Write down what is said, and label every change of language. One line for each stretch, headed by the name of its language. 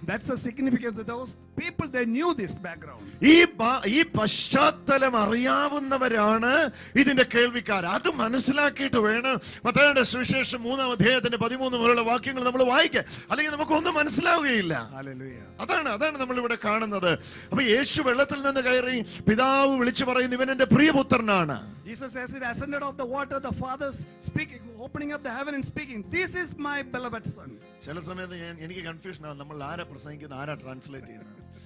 English: That's the significance of those people. They knew this background.
Malayalam: ഈ പശ്ചാത്തലം അറിയാവുന്നവരാണ് ഇതിന്റെ കേൾവിക്കാർ. അത് മനസ്സിലാക്കിയിട്ട് വേണം മത്തായിയുടെ സുവിശേഷം 3-ാം അധ്യായത്തിന്റെ 13 മുതലുള്ള വാക്യങ്ങൾ നമ്മൾ വായിക്കാൻ, അല്ലെങ്കിൽ നമുക്കൊന്നും മനസ്സിലാവുകയില്ല.
English: Hallelujah.
Malayalam: അതാണ് നമ്മൾ ഇവിടെ കാണുന്നത്. അപ്പൊ യേശു വെള്ളത്തിൽ നിന്ന് കയറി പിതാവ് വിളിച്ചു പറയുന്നു, ഇവൻ എന്റെ പ്രിയപുത്രനാണ്.
English: Jesus as he ascended off the water, the Father speaking, opening up the heaven and speaking, this is my beloved son.
Malayalam: ചില സമയത്ത് എനിക്ക് കൺഫ്യൂഷൻ ആവും, നമ്മൾ ആരാ പ്രസംഗിക്കുന്നത്, ആരാ ട്രാൻസ്ലേറ്റ് ചെയ്യുന്നത്.